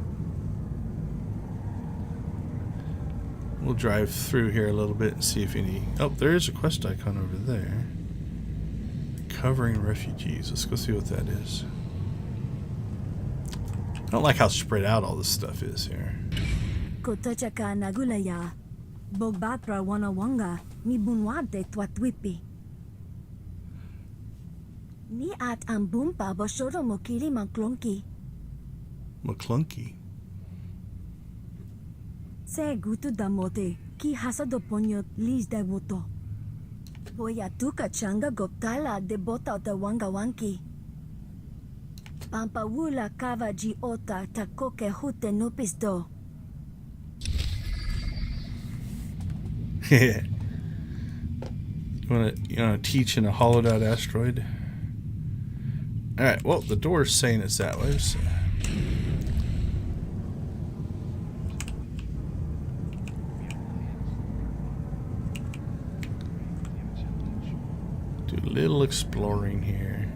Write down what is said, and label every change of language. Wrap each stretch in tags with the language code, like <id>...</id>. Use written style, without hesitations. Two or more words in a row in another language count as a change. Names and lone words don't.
<en>We'll drive through here a little bit and see if any... Oh, there is a quest icon over there. Covering refugees. Let's go see what that is. I don't like how spread out all this stuff is here. Kotachaka nagulaya. Bogbatra wanawanga. Ni bunwante twatwipi. Ni at ambumpa boshoro mokiri maklonki. McClunky. Se gutu damote ki hasado ponyo lis de voto. Voya tuka changa goptala de bota da wanga wanki. Pampawula kava ji ota takoke hute nupis do. You wanna teach in a hollowed out asteroid? Alright, well, the door's saying it's that way, so. Do a little exploring here.</en>